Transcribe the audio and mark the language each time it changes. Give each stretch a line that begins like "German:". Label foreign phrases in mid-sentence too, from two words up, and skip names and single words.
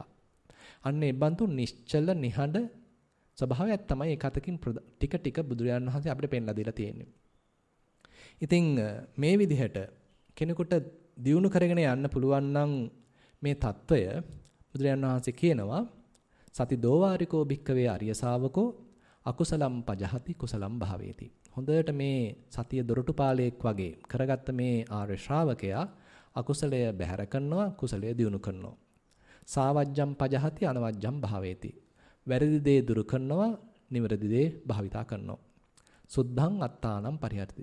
Sinhala: අන්න ඒ බඳු නිශ්චල නිහඬ ස්වභාවයක් තමයි එකතකින් ටික ටික බුදුරජාණන් වහන්සේ අපිට පෙන්ලා දීලා තියෙන්නේ. ඉතින් මේ විදිහට කෙනෙකුට දියුණු කරගෙන යන්න පුළුවන් නම් මේ తত্ত্বය බුදුරජාණන් වහන්සේ කියනවා
Pali: සති දෝවාරිකෝ භික්කවේ අරිය ශාවකෝ අකුසලම් පජහති කුසලම් භාවේති.
Sinhala: හොඳට මේ සතිය දොරටුපාලයක් වගේ කරගත්ත මේ ආර්ය ශ්‍රාවකයා අකුසලය බැහැර කරනවා, කුසලය දියුණු කරනවා.
Pali: සාවජ්ජම් පජහති අනවජ්ජම් භාවේති.
Sinhala: වැරදි දේ දුරු කරනවා, නිවැරදි දේ භාවිතා කරනවා.
Pali: සුද්ධං අත්තානම් පරිහරති.